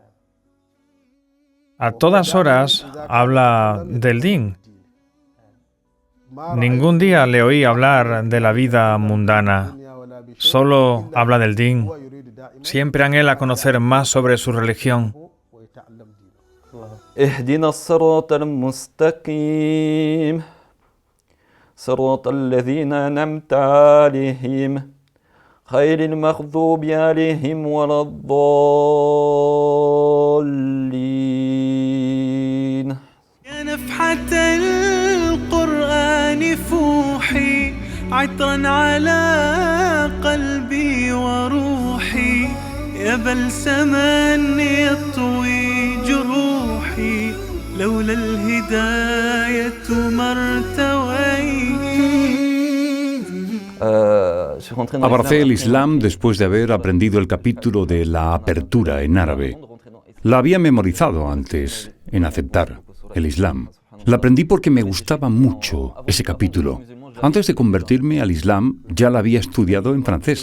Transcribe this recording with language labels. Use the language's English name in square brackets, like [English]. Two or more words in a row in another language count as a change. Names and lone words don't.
[Spanish] A todas horas habla del din. Ningún día le oí hablar de la vida mundana. Solo habla del din. Siempre anhela conocer más sobre su religión. [Arabic] اهدنا الصراط المستقيم صراط الذين أنعمت عليهم غير المغضوب عليهم ولا الضالين يا نفحة القرآن فوحي عطرا على قلبي وروحي يا بلسما يطوي جروحي لولا الهداية ما ارتويت. [Spanish] Abracé el Islam después de haber aprendido el capítulo de la apertura en árabe. La había memorizado antes en aceptar el Islam. La aprendí porque me gustaba mucho ese capítulo. Antes de convertirme al Islam, ya la había estudiado en francés.